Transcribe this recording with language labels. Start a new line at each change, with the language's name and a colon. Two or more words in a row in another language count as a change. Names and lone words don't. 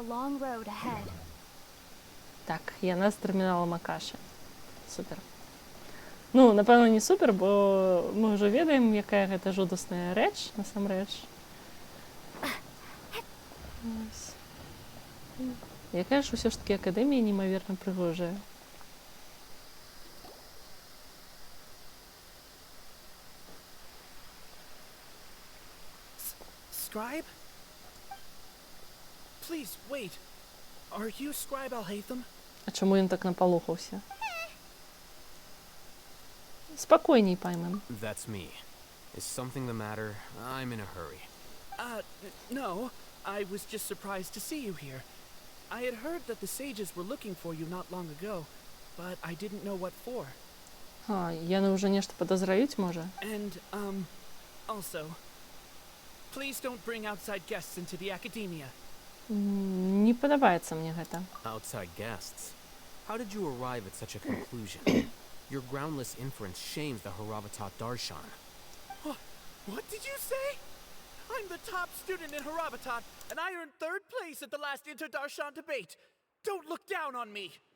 Belarusian: Так, яна з тэрміналам Акаша. Супер. Ну, напэўна, не супер, бо мы ўжо ведаем, якая гэта жудасная рэч, насамрэч. Вось. Якая ж усё ж такі акадэмія неймаверна прыгожая.
English: Scribe? Please, wait. Are you Scribe Alhaitham?
Belarusian: А чаму ён так напалохаўся? Спакойней, Пайман.
English: That's me. Is something the matter? I'm in a hurry. No. I was just surprised to see you here. I had heard that the sages were looking for you not long ago, but I didn't know what for.
Belarusian: А, яны ўжо нешта падазраюць, можа?
English: And, also, please don't bring outside guests into the academia.
Belarusian: Не падабаецца мне гэта.
English: Outside guests. How did you arrive at such a conclusion? Your groundless inference shames the Haravatat Darshan. What did you say? I'm the top student in Haravatat, and I earned 3rd place at the last Inter-Darshan debate. Don't look down on me.